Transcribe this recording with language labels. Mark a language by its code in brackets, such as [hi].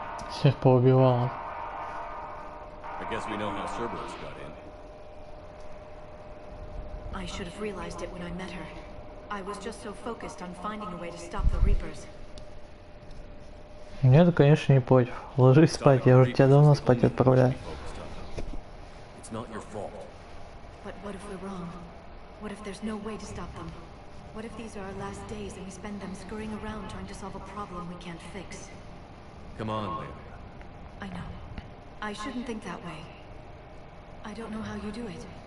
[ru] Всех поубивал. [en] I guess we know how Cerberus got in. I should have realized it when I met her. I was just so focused on finding a way to stop the Reapers. [ru] Мне-то, конечно, не против. Ложись спать, я уже тебя давно спать отправляю. [en] It's not your fault. But what if we're wrong? What if there's no way to stop them? What if these are our last days and we spend them scurrying around trying to solve a problem we can't fix? Come on, Leila. I know. I shouldn't think that way. I don't know how you do it.